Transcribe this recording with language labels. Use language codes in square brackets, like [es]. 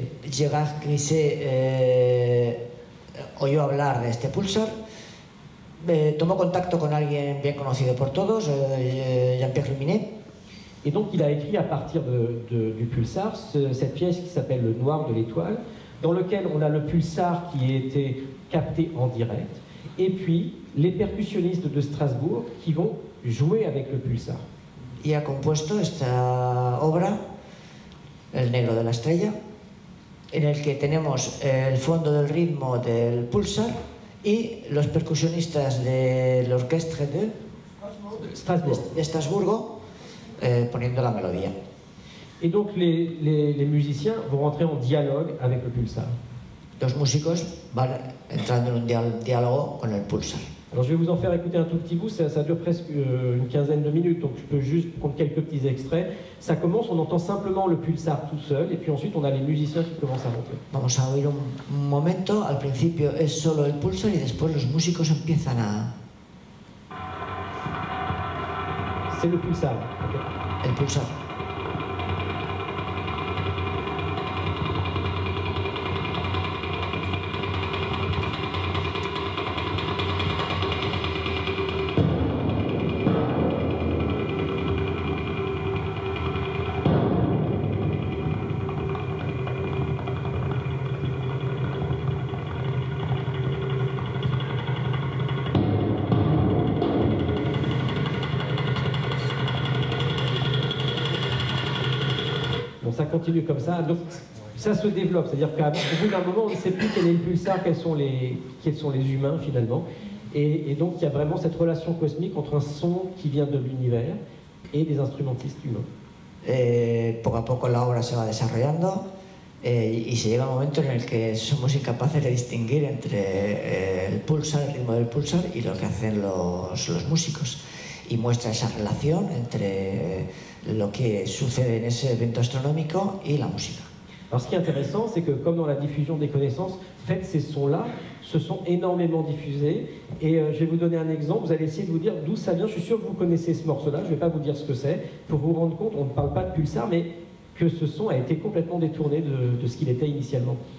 [es] Gérard Griset oyó hablar de este pulsar, tomó contacto con alguien bien conocido por todos, Jean-Pierre Luminet. [fr] Et donc il a écrit à partir du pulsar cette pièce qui s'appelle Le Noir de l'étoile, dans lequel on a le pulsar qui a été capté en direct, et puis les percussionnistes de Strasbourg qui vont jouer avec le pulsar. [es] Y ha compuesto esta obra, El Negro de la Estrella, en el que tenemos el fondo del ritmo del pulsar y los percusionistas de l'Orchestre de Estrasburgo poniendo la melodía. [fr] Et donc les musiciens vont rentrer en dialogue avec le pulsar. [es] Los músicos van entrando en un diálogo con el pulsar. [fr] Alors je vais vous en faire écouter un tout petit bout, ça dure presque une quinzaine de minutes, donc je peux juste prendre quelques petits extraits. Ça commence, on entend simplement le pulsar tout seul, et puis ensuite on a les musiciens qui commencent à monter. [es] Vamos a oír un momento, al principio es solo el pulsar y después los músicos empiezan a... [fr] C'est le pulsar. Okay. [es] El pulsar. [fr] Ça continue comme ça, donc ça se développe, c'est-à-dire qu'au bout d'un moment, on ne sait plus quel est le pulsar, quels sont les humains finalement, et donc il y a vraiment cette relation cosmique entre un son qui vient de l'univers et des instrumentistes humains. [es] Poco a poco la obra se va desarrollando y se llega un momento en el que somos incapaces de distinguir entre el pulsar, el ritmo del pulsar y lo que hacen los músicos, y muestra esa relación entre lo que sucede en ese evento astronómico y la música. [fr] Alors ce qui est intéressant, c'est que comme dans la diffusion des connaissances, faites ces sons-là se sont énormément diffusés, et je vais vous donner un exemple, vous allez essayer de vous dire d'où ça vient. Je suis sûr que vous connaissez ce morceau-là, je ne vais pas vous dire ce que c'est, pour vous rendre compte, on ne parle pas de pulsar, mais que ce son a été complètement détourné de ce qu'il était initialement.